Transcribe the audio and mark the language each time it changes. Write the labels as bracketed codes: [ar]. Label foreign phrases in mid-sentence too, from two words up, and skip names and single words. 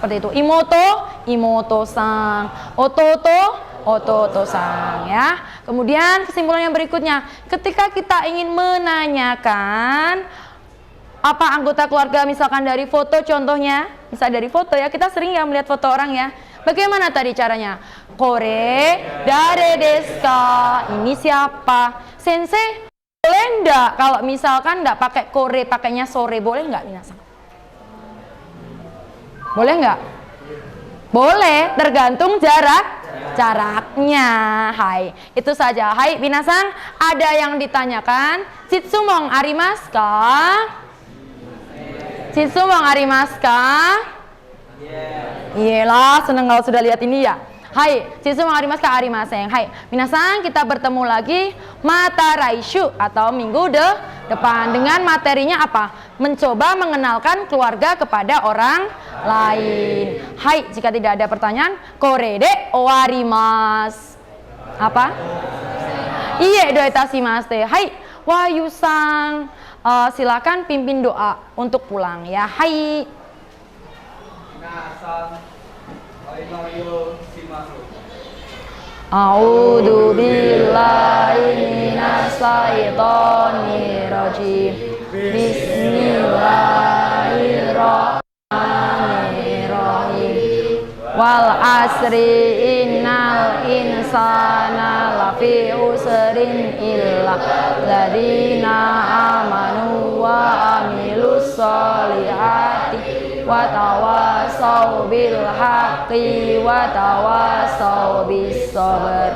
[id] Seperti itu. Imoto-sang. Ototo-sang ya. Kemudian kesimpulan yang berikutnya, ketika kita ingin menanyakan apa anggota keluarga misalkan dari foto contohnya, misal dari foto ya, kita sering ya melihat foto orang ya. Bagaimana tadi caranya? [ja] これ誰ですか? [id] Ini siapa? Sensei, boleh enggak kalau misalkan enggak pakai kore, pakainya sore, boleh enggak minasang? Boleh enggak? Boleh, tergantung jaraknya. Hai, itu saja. Hai, minasang, ada yang ditanyakan? [ja] 質問ありますか? 質問ありますか? [id] Iyalah, seneng kalau sudah lihat ini ya. Hai, [ja] 質問ありますか？ありません. [id] Hai, minasang, kita bertemu lagi [ja] また来週 [id] atau minggu depan dengan materinya apa? Mencoba mengenalkan keluarga kepada orang lain. Hai, jika tidak ada pertanyaan, [ja] これで終わります. [id] Apa? Iya, doitashimasu. Hai, Wahyu-sang, silakan pimpin doa untuk pulang ya. Hai. [ar] أعوذ بالله من الشيطان الرجيم. بسم الله الرحمن الرحيم. والعصر إن الإنسان لفي خسر إلا الذين آمنوا وعملوا الصالحات وتواصوا بالحق وتواصوا بالصبر.